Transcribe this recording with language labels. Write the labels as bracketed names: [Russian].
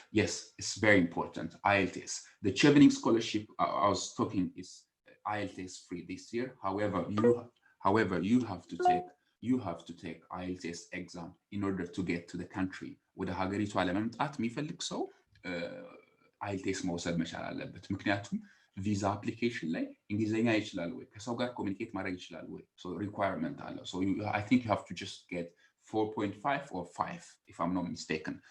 [English] Yes, it's very important. IELTS, the chevening scholarship I was talking is IELTS free this year. However you have to take IELTS exam in order to get to the country. [Amharic] ወደ ሀገሪቱ ለመምጣት የሚፈልግ ሰው IELTS መውሰድ መቻል አለበት። ምክንያቱም ቪዛ አፕሊኬሽን ላይ እንግሊዘኛ ይችላል ወይ ከሰው ጋር ኮሙኒኬት ማድረግ ይችላል ወይ so requirement አለው. [English] So I think you have to just get 4.5 or 5 if I'm not mistaken.